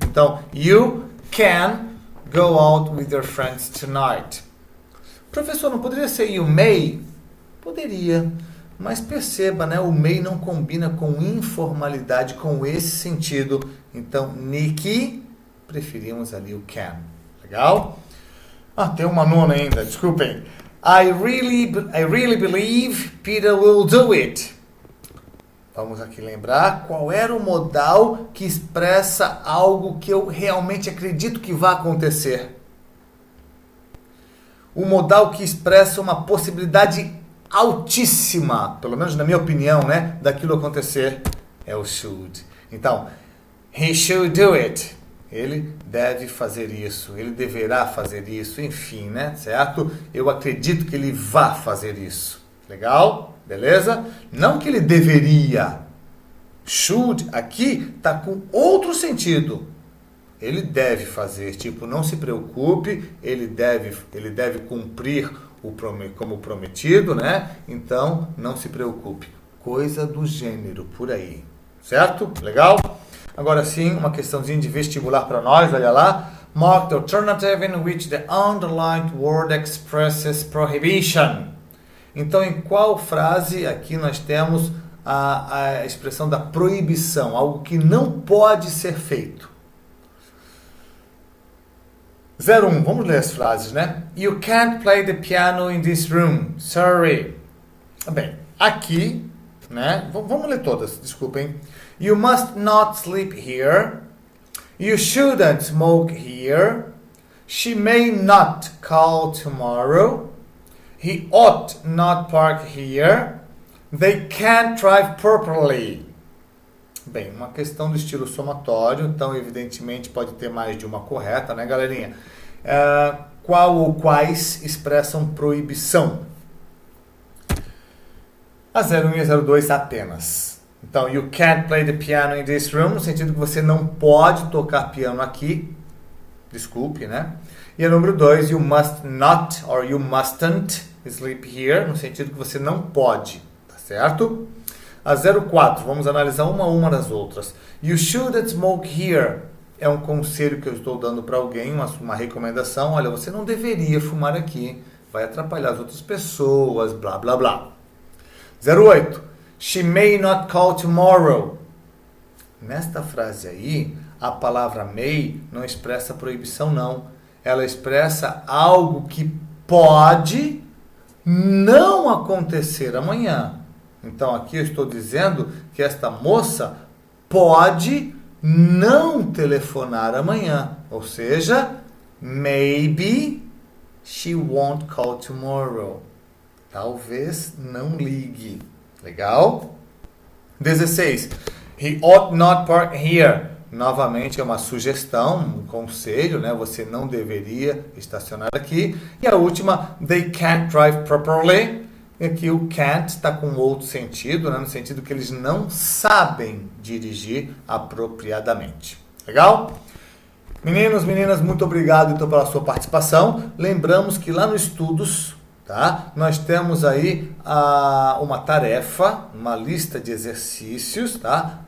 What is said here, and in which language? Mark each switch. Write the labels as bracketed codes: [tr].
[en] Então, you can go out with your friends tonight. [pt] Professor, não poderia ser you may? Poderia, mas perceba, né? O may não combina com informalidade, com esse sentido. Então, Nikki, preferimos ali o can. Legal? Tem uma nona ainda, desculpem. [en] I really believe Peter will do it. [pt] Vamos aqui lembrar qual era o modal que expressa algo que eu realmente acredito que vai acontecer. O modal que expressa uma possibilidade altíssima, pelo menos na minha opinião, né, daquilo acontecer, é o should. Então, [en] he should do it. [pt] Ele deve fazer isso, ele deverá fazer isso, enfim, né, certo? Eu acredito que ele vá fazer isso. Legal? Beleza? Não que ele deveria. Should aqui está com outro sentido. Ele deve fazer, tipo, não se preocupe, ele deve cumprir como prometido, né? Então, não se preocupe. Coisa do gênero, por aí. Certo? Legal? Agora sim, uma questãozinha de vestibular para nós, olha lá. [en] Mark the alternative in which the underlined word expresses prohibition. [pt] Então, em qual frase aqui nós temos a expressão da proibição, algo que não pode ser feito? 01, vamos ler as frases, né? [en] You can't play the piano in this room, sorry. [pt] Bem, aqui, né? Vamos ler todas, desculpem. [en] You must not sleep here. You shouldn't smoke here. She may not call tomorrow. He ought not park here. They can't drive properly. [pt] Bem, uma questão do estilo somatório, então evidentemente pode ter mais de uma correta, né, galerinha? Qual ou quais expressam proibição? A 01 e a 02 apenas. Então, [en] you can't play the piano in this room, [pt] no sentido que você não pode tocar piano aqui. Desculpe, né? E a número 2, [en] you must not or you mustn't sleep here, [pt] no sentido que você não pode, tá certo? A 04, vamos analisar uma a uma das outras. [en] You shouldn't smoke here. [pt] É um conselho que eu estou dando para alguém, uma recomendação. Olha, você não deveria fumar aqui, vai atrapalhar as outras pessoas, blá, blá, blá. [en] 08, she may not call tomorrow. [pt] Nesta frase aí, a palavra may não expressa proibição, não. Ela expressa algo que pode não acontecer amanhã. Então, aqui eu estou dizendo que esta moça pode não telefonar amanhã. Ou seja, [en] maybe she won't call tomorrow. [pt] Talvez não ligue. Legal? 16. [en] He ought not park here. [pt] Novamente é uma sugestão, um conselho, né? Você não deveria estacionar aqui. E a última, [en] they can't drive properly. [pt] E aqui o can't está com outro sentido, né? No sentido que eles não sabem dirigir apropriadamente. Legal? Meninos, meninas, muito obrigado então pela sua participação. Lembramos que lá no Estudos, tá? Nós temos aí uma tarefa, uma lista de exercícios, tá?